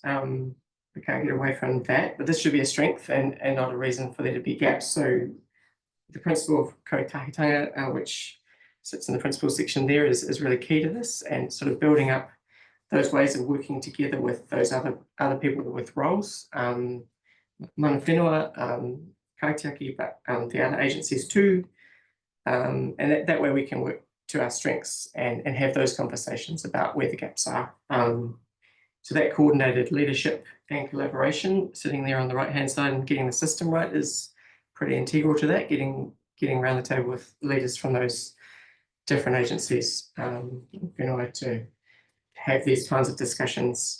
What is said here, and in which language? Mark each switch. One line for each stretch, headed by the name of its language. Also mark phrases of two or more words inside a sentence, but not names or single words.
English: We can't get away from that, but this should be a strength and not a reason for there to be gaps. So the principle of kotakitanga, which sits in the principles section there, is really key to this, and sort of building up those ways of working together with those other people with roles.
Māori: Mana whenua, kaitiaki,
English: but the other agencies too. And that way we can work to our strengths and have those conversations about where the gaps are. So that coordinated leadership and collaboration sitting there on the right-hand side and getting the system right is pretty integral to that, getting around the table with leaders from those different agencies, to have these kinds of discussions.